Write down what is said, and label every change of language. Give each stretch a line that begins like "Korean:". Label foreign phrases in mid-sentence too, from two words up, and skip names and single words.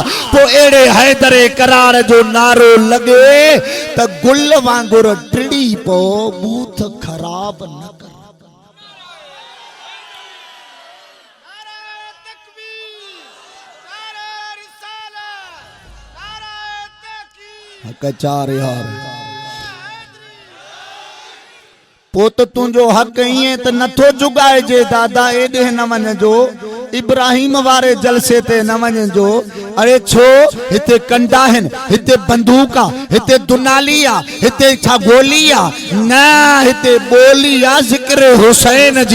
Sindhi: पो एड़े हैदर करार जो नारो लगे त गुल वांगुर टिड़ी पो, बूथ खराब न कर। चार यार पो त तुंहिंजो हक़ ईअं त नथो जुगाइजे दादा, एॾे न वञिजो, इब्राहिम वारे जलसे ते न वञिजो। अरे छो, हिते कंडा आहिनि, हिते बंदूक आ, हिते दुनाली आ, हिते छा गोली आ, न हिते बोली आ ज़िक्र हुसैन जी।